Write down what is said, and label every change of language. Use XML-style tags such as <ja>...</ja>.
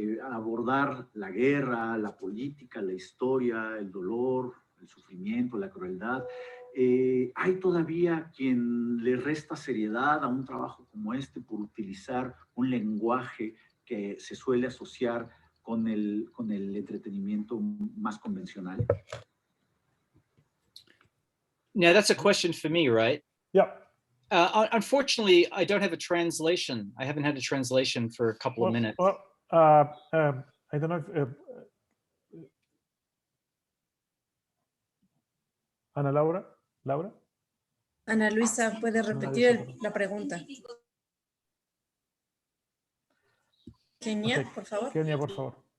<es>Abordar la guerra, la política, la historia, el dolor, el sufrimiento, la crueldad. ¿Hay todavía quien le resta seriedad a un trabajo como este por utilizar un lenguaje que se suele asociar con el entretenimiento más convencional?</es> <en>Now that's a question for me, right? Yeah. Unfortunately, I don't have a translation. I haven't had a translation for a couple of minutes. Well, I don't know if Ana Laura?</en> <es>Ana Luisa, ¿puede repetir la pregunta? Kenia, Ok, por favor. Kenia, por favor.</es>